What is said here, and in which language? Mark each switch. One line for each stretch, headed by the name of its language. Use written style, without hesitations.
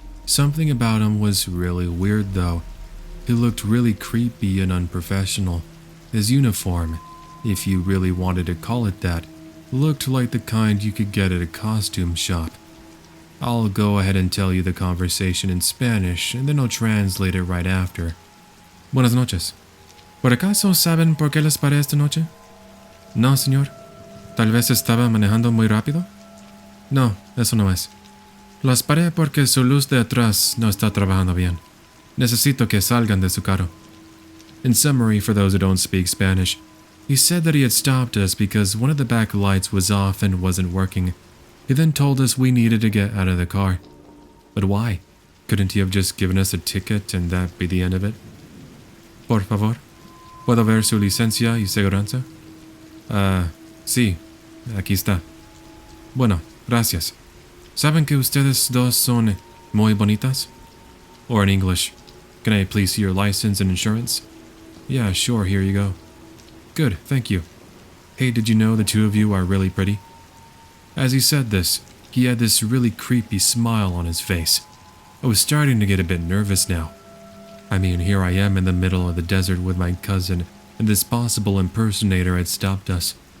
English: Something about him was really weird though. He looked really creepy and unprofessional. His uniform, if you really wanted to call it that, looked like the kind you could get at a costume shop. I'll go ahead and tell you the conversation in Spanish and then I'll translate it right after.
Spanish: Buenas noches. ¿Por acaso saben por qué les paré esta noche? No, señor. Tal vez estaba manejando muy rápido. No, eso no es. Las paré porque su luz de atrás no está trabajando bien. Necesito que salgan de su carro.
English: In summary, for those who don't speak Spanish, he said that he had stopped us because one of the back lights was off and wasn't working. He then told us we needed to get out of the car. But why? Couldn't he have just given us a ticket and that be the end of it?
Spanish: Por favor, ¿puedo ver su licencia y seguranza? Sí, aquí está. Bueno, gracias. ¿Saben que ustedes dos son muy bonitas?
English: Or in English, can I please see your license and insurance? Yeah, sure, here you go. Good, thank you. Hey, did you know the two of you are really pretty? As he said this, he had this really creepy smile on his face. I was starting to get a bit nervous now. I mean, here I am in the middle of the desert with my cousin, and this possible impersonator had stopped us.